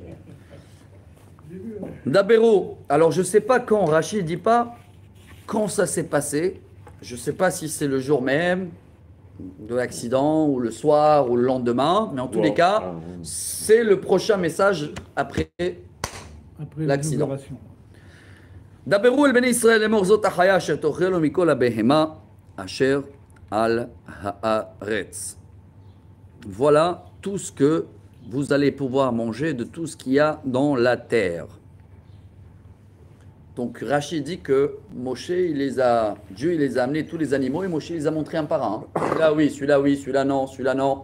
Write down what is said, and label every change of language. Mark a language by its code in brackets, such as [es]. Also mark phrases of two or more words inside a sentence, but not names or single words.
[fr] Daberu. Alors je ne sais pas quand, Rachid ne dit pas quand ça s'est passé. Je ne sais pas si c'est le jour même de l'accident, ou le soir, ou le lendemain, mais en tous les cas, c'est le prochain message après l'accident. [he] דברו אל בני ישראל לאמר זאת החיה אשר תאכלו מכל הבהמה אשר על הארץ. [fr] Voilà tout ce que vous allez pouvoir manger de tout ce qu'il y a dans la terre. Donc Rachid dit que Moshe, Dieu il les a amenés tous les animaux et Moshe il les a montrés un par un. Celui-là oui, celui-là oui, celui-là non, celui-là non.